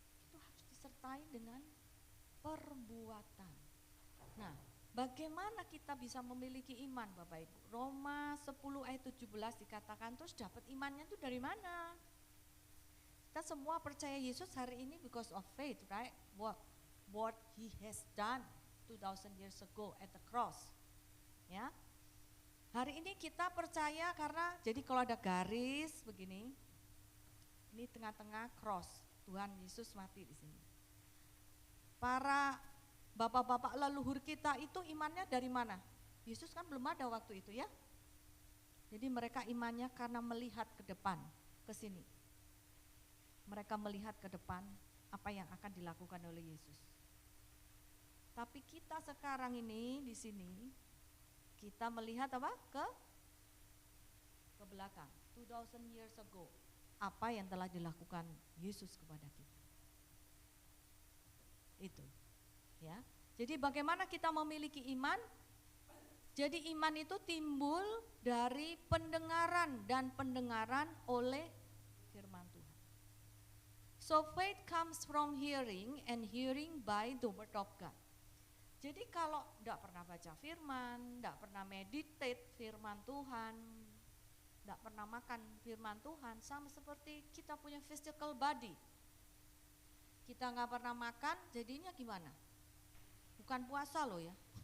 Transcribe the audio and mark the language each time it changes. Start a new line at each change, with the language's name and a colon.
Indonesian: Itu harus disertai dengan perbuatan. Nah, bagaimana kita bisa memiliki iman Bapak Ibu? Roma 10 ayat 17 dikatakan terus dapat imannya itu dari mana? Kita semua percaya Yesus hari ini
English: because of faith, right? What he has done 2000 years ago at the cross.
Indonesian: Ya, hari ini kita percaya karena jadi kalau ada garis begini, ini tengah-tengah cross, Tuhan Yesus mati di sini. Para bapak-bapak leluhur kita itu imannya dari mana? Yesus kan belum ada waktu itu ya. Jadi mereka imannya karena melihat ke depan, ke sini. Mereka melihat ke depan apa yang akan dilakukan oleh Yesus. Tapi kita sekarang ini di sini kita melihat apa? Ke belakang.
English: 2000 years ago.
Indonesian: Apa yang telah dilakukan Yesus kepada kita. Itu. Ya. Jadi bagaimana kita memiliki iman? Jadi iman itu timbul dari pendengaran dan pendengaran oleh firman Tuhan.
English: So faith comes from hearing and hearing by the word of God.
Indonesian: Jadi kalau tidak pernah baca firman, tidak pernah meditate firman Tuhan, tidak pernah makan firman Tuhan, sama seperti kita punya
English: physical body.
Indonesian: Kita nggak pernah makan, jadinya gimana? Bukan puasa loh ya.